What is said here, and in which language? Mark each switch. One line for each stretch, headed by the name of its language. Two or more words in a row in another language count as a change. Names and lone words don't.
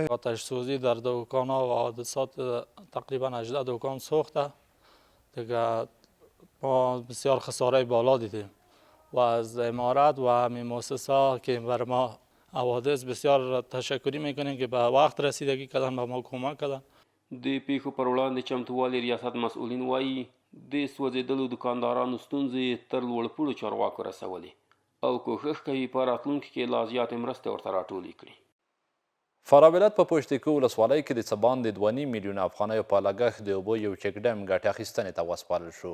Persian: آتش سوزی در دکان ها و حادثات تقریبا 18 دکان سوخته. دیگه ما بسیار خساره بالا دیدیم و از امارت و همین مؤسسه که بر ما حوادث بسیار تشکری میکنیم که به وقت رسیدگی کردن، به ما کمک کردن.
Pashto: د پیښو پر وړاندې چمتووالي ریاست مسئولین وایي د سوځېدلو دوکاندارانو ستونزې تر لوړپوړو چارواکو رسولي او کوښښ کوي په راتلونکي کې لا زیاتې مرستې ورته راټولې کړي. فراه ولایت په پشتکو ولسوالۍ کې د څه باندې 2.5 میلیونه افغانیو په لګښت د اوبو یو چک ډیم ګټې اخیستنې ته وسپارل شو.